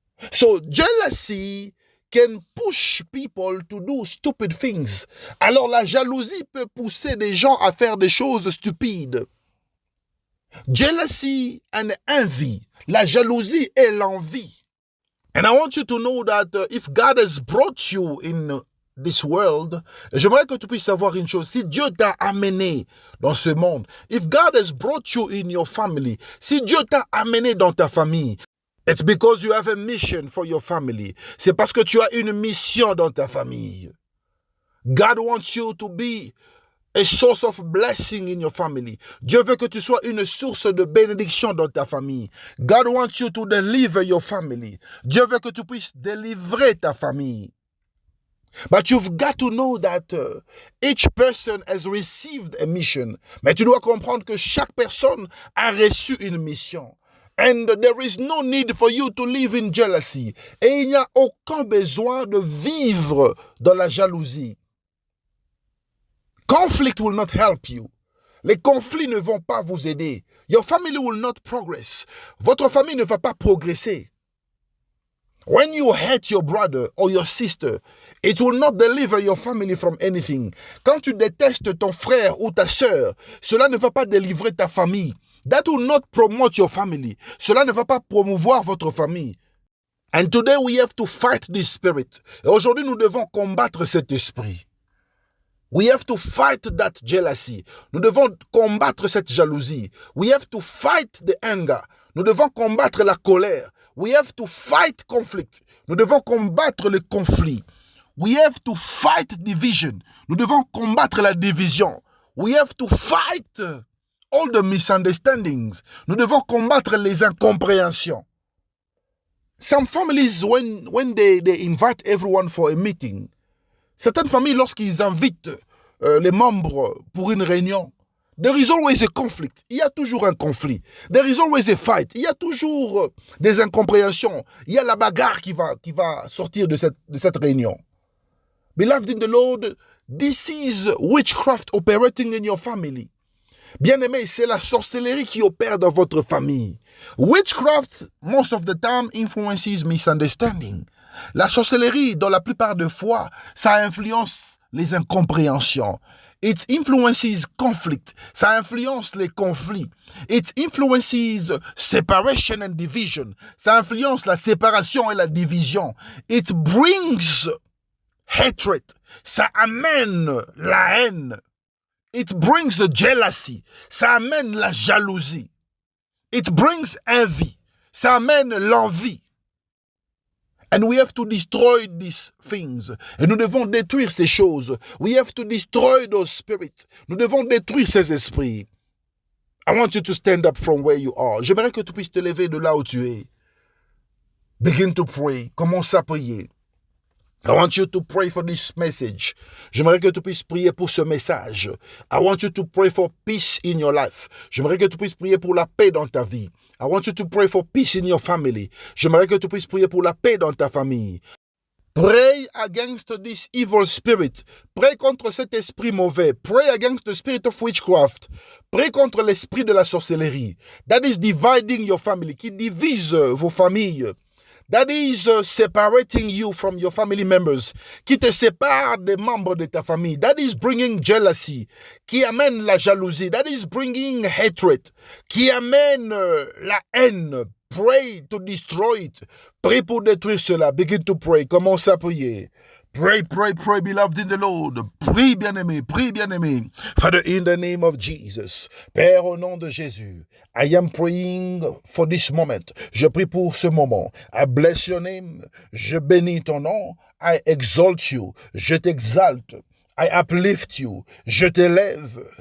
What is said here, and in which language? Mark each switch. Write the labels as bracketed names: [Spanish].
[English] So jealousy can push people to do stupid things. [French] Alors la jalousie peut pousser des gens à faire des choses stupides. [English] Jealousy and envy. [French] La jalousie et l'envie. [English] And I want you to know that if God has brought you in this world, [French] j'aimerais que tu puisses savoir une chose. Si Dieu t'a amené dans ce monde, [English] if God has brought you in your family, [French] si Dieu t'a amené dans ta famille, [English] it's because you have a mission for your family. [French] C'est parce que tu as une mission dans ta famille. [English] God wants you to be a source of blessing in your family. [French] Dieu veut que tu sois une source de bénédiction dans ta famille. [English] God wants you to deliver your family. [French] Dieu veut que tu puisses délivrer ta famille. [English] But you've got to know that each person has received a mission. [French] Mais tu dois comprendre que chaque personne a reçu une mission. [English] And there is no need for you to live in jealousy. [French] Et il n'y a aucun besoin de vivre dans la jalousie. [English] Conflict will not help you. [French] Les conflits ne vont pas vous aider. [English] Your family will not progress. [French] Votre famille ne va pas progresser. [English] When you hate your brother or your sister, it will not deliver your family from anything. [French] Quand tu détestes ton frère ou ta sœur, cela ne va pas délivrer ta famille. [English] That will not promote your family. [French] Cela ne va pas promouvoir votre famille. [English] And today we have to fight this spirit. [French] Et aujourd'hui, nous devons combattre cet esprit. [English] We have to fight that jealousy. [French] Nous devons combattre cette jalousie. [English] We have to fight the anger. [French] Nous devons combattre la colère. [English] We have to fight conflict. [French] Nous devons combattre le conflit. [English] We have to fight division. [French] Nous devons combattre la division. [English] We have to fight all the misunderstandings. [French] Nous devons combattre les incompréhensions. [English] Some families, when they invite everyone for a meeting, [French] certaines familles, lorsqu'ils invitent les membres pour une réunion, [English] there is always a conflict. [French] Il y a toujours un conflit. [English] There is always a fight. [French] Il y a toujours des incompréhensions. Il y a la bagarre qui va sortir de cette réunion. [English] Beloved in the Lord, this is witchcraft operating in your family. [French] Bien-aimé, c'est la sorcellerie qui opère dans votre famille. [English] Witchcraft, most of the time, influences misunderstanding. [French] La sorcellerie, dans la plupart des fois, ça influence les incompréhensions. [English] It influences conflict. [French] Ça influence les conflits. [English] It influences separation and division. [French] Ça influence la séparation et la division. [English] It brings hatred. [French] Ça amène la haine. [English] It brings the jealousy. [French] Ça amène la jalousie. [English] It brings envy. [French] Ça amène l'envie. [English] And we have to destroy these things. [French] Et nous devons détruire ces choses. [English] We have to destroy those spirits. [French] Nous devons détruire ces esprits. [English] I want you to stand up from where you are. [French] J'aimerais que tu puisses te lever de là où tu es. [English] Begin to pray. [French] Commence à prier. [English] I want you to pray for this message. [French] J'aimerais que tu puisses prier pour ce message. [English] I want you to pray for peace in your life. [French] J'aimerais que tu puisses prier pour la paix dans ta vie. [English] I want you to pray for peace in your family. [French] J'aimerais que tu puisses prier pour la paix dans ta famille. [English] Pray against this evil spirit. [French] Pray contre cet esprit mauvais. [English] Pray against the spirit of witchcraft. [French] Pray contre l'esprit de la sorcellerie. [English] That is dividing your family. [French] Qui divise vos familles. [English] That is separating you from your family members. [French] Qui te sépare des membres de ta famille. [English] That is bringing jealousy. [French] Qui amène la jalousie. [English] That is bringing hatred. [French] Qui amène la haine. [English] Pray to destroy it. Pray [French] pour détruire cela. [English] Begin to pray. [French] Commence à prier. [English] Pray, pray, pray, beloved in the Lord. [French] Prie, bien-aimé, prie, bien-aimé. [English] Father, in the name of Jesus. [French] Père, au nom de Jésus. [English] I am praying for this moment. [French] Je prie pour ce moment. [English] I bless your name. [French] Je bénis ton nom. [English] I exalt you. [French] Je t'exalte. [English] I uplift you. [French] Je t'élève.